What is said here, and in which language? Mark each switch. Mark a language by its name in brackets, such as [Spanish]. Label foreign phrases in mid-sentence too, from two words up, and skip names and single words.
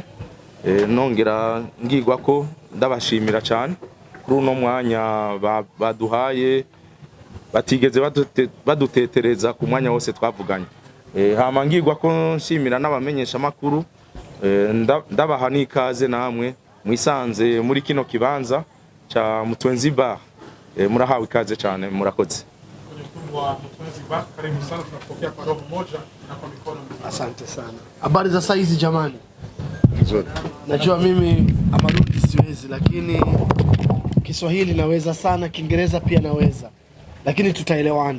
[Rundi] Nongera ngirwa ko ndabashimira cyane kuri uno mwanya baduhaye, batigeze badutetereza ku mwanya wose twavuganye. Hama ngirwa ko nshimira n'abamenyesha makuru, ndabaha n'ikaze namwe mwisanze muri kino kibanza cha Mutwenzi Bar. Murahawe ikaze cyane, murakoze. [Swahili] Asante sana. Habari za saizi jamani? Nzuri. Najua mimi Amarundi siwezi, lakini Kiswahili naweza sana, Kiingereza pia naweza, lakini tutaelewana.